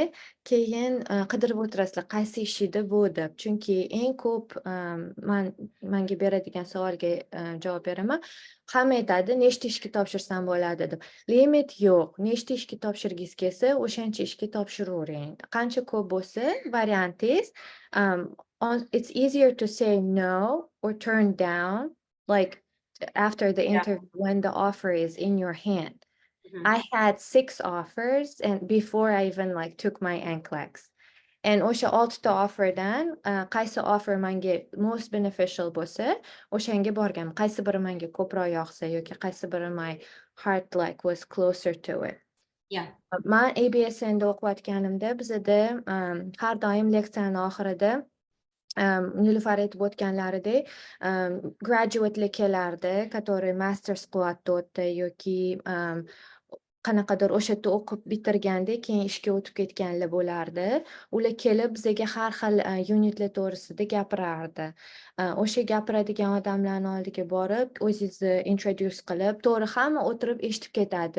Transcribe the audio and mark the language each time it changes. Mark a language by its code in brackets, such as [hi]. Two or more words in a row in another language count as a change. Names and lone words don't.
[uz] Keyin qidirib o'tirasizlar, qaysi ish edi bu deb. Chunki eng ko'p menga beradigan savolga javob beraman. Hamma aytadi, nechta ishga topshirsam bo'ladi deb. Limit yo'q. Nechta ishga topshirgingiz kelsa, o'shancha ishga topshiravering. Qancha ko'p bo'lsa, variantingiz, [en] it's easier to say no or turn down, like after the interview, when the offer is in your hand. I had 6 offers, and before I even like took my NCLEX. [uz] And o'sha 6ta offerdan qaysi offer menga [en] most beneficial [uz] bo'lsa, o'shanga borganman. Qaysi biri menga ko'proq yoqsa yoki qaysi biri [en] my heart like was closer to it. [uz] Yeah. Men ABSNda o'qiyotganimda bizda har doim leksiyani oxirida Nilufar aytib o'tganlaridek, graduate'lar kelardi, который masters qilyapti o'tda yoki qanaqadir o'sha yerda o'qib bitirganda keyin ishga o'tib ketganlar bo'lardi. Ular kelib bizga har xil unitlar to'g'risida gapirardi. O'sha gapiradigan odamlarning oldiga borib, o'zingizni introduce qilib, to'g'ri hamma o'tirib eshitib ketadi.